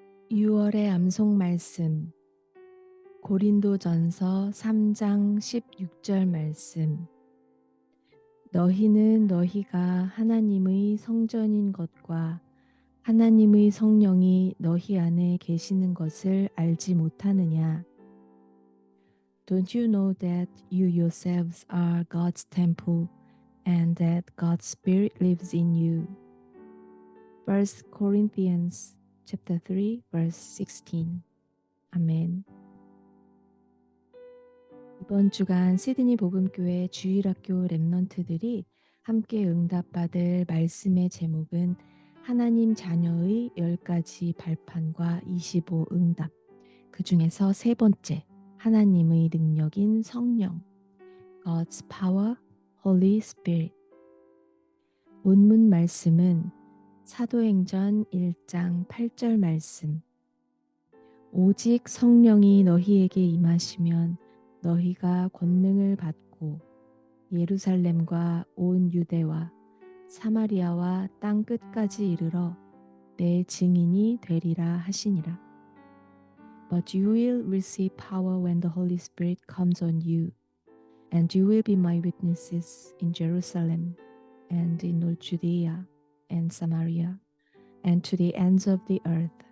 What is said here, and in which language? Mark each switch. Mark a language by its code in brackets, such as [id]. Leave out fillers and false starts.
[ko] 6월의 암송 말씀 고린도전서 3장 16절 말씀. 너희는 너희가 하나님의 성전인 것과 하나님의 성령이 너희 안에 계시는 것을 알지 못하느냐? [en] Don't you know that you yourselves are God's temple and that God's Spirit lives in you? 1 Corinthians chapter 3 verse 16. [ko] 아멘. 이번 주간 시드니 복음교회 주일학교 랩넌트들이 함께 응답받을 말씀의 제목은 하나님 자녀의 10가지 발판과 25 응답, 그 중에서 세 번째, 하나님의 능력인 성령, [en] God's Power, Holy Spirit. [ko] 본문 말씀은 사도행전 1장 8절 말씀. 오직 성령이 너희에게 임하시면 너희가 권능을 받고 예루살렘과 온 유대와 사마리아와 땅 끝까지 이르러 내 증인이 되리라 하시니라. [en] But you will receive power when the Holy Spirit comes on you, and you will be my witnesses in Jerusalem and in all Judea and Samaria and to the ends of the earth.